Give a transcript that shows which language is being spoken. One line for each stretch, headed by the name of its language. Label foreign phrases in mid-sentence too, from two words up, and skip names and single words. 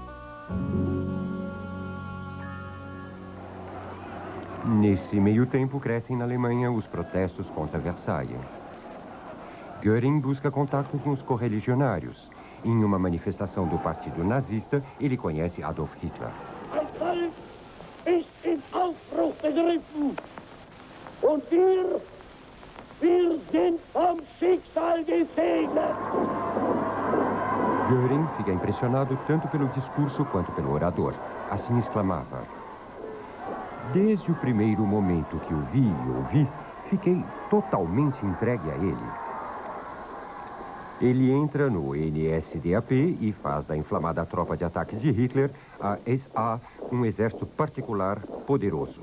Portuguese: Nesse meio tempo, crescem na Alemanha os protestos contra Versailles. Göring busca contato com os correligionários. Em uma manifestação do partido nazista, ele conhece Adolf Hitler.
German: Das Volk ist in Aufbruch begriffen. Und wir sind vom Schicksal gesegnet.
Portuguese: Göring fica impressionado tanto pelo discurso quanto pelo orador. Assim exclamava: desde o primeiro momento que o vi e ouvi, fiquei totalmente entregue a ele. Ele entra no NSDAP e faz da inflamada tropa de ataque de Hitler, a SA, um exército particular poderoso.